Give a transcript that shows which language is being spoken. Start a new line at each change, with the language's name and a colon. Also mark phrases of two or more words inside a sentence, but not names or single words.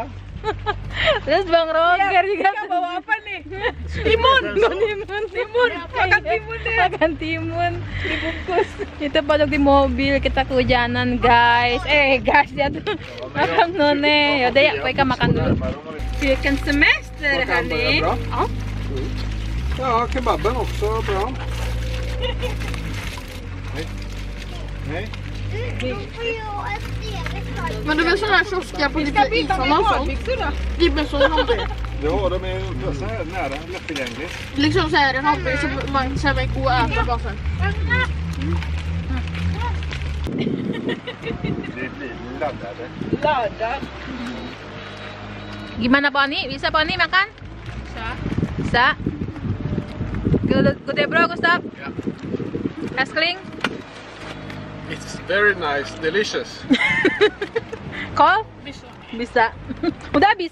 Indonesian: Terus Bang Roger juga bawa apa nih? timun. Timun. Makan timun deh. Makan timun. Dibungkus. Kita pojok di mobil, kita kehujanan guys. Guys ya tuh. Abang None. Yaudah ya, Koika makan dulu.
Swedish: Vilken semester hörni. Ja. Ja, kebaben också bra. Nej. Men det är sådana här kiosker på lite Island och sånt. Det är så hamburgare. Ja, de är så här nära, lättillgängligt. Liksom så här en hamburgare som man kan gå och äta bara sen. Det blir laddade. Laddad.
Indonesian: Gimana Poni? Bisa Poni makan? Bisa. Gede bro, Gustav?
Swedish: Ja. Älskling?
English: It's very nice, delicious.
Indonesian: Kol? Bisa. Udah habis?